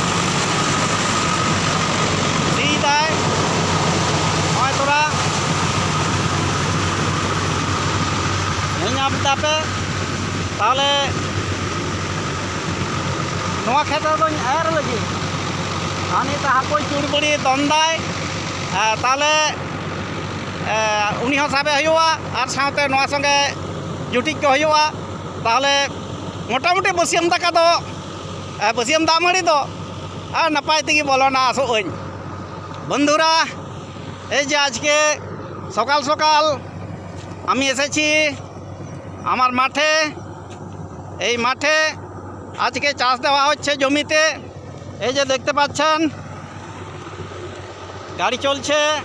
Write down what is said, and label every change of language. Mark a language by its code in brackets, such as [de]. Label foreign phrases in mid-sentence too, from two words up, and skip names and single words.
[sat] ᱥᱤᱭᱫᱟᱭ ᱱᱚᱜᱼᱚᱭ ᱛᱷᱚᱲᱟ ᱧᱮᱧᱟᱢ ᱮᱫᱟᱯᱮ তাহলে ᱱᱚᱣᱟ ᱠᱷᱮᱛ ᱨᱮᱫᱚᱧ ᱮᱨ ᱞᱟᱹᱜᱤᱫ ᱟᱨ ᱱᱤᱛ ᱦᱟᱹᱠᱩᱭ ᱪᱩᱲᱵᱩᱲᱤ ᱫᱚᱱᱫᱟᱭ তাহলে উনি হᱚᱸ ᱥᱟᱵᱮ ᱦᱩᱭᱩᱜᱼᱟ ᱟᱨ ᱥᱟᱶᱛᱮ ᱱᱚᱣᱟ ᱥᱚᱸᱜᱮ ᱡᱩᱴᱤᱡ ᱠᱚ ᱦᱩᱭᱩᱜᱼᱟ তাহলে মোটামুটি বসিয়াম দাকা দো বসিয়াম দাগ মাড়ি দো আর নাপাই তেগে বলনা [bn] আসোই বন্ধুরা এই যে আজকে সকাল সকাল আমি এসেছি আমার মাঠে এই মাঠে আজকে চাষ দেওয়া হচ্ছে জমিতে এই যে দেখতে পাচ্ছেন গাড়ি চলছে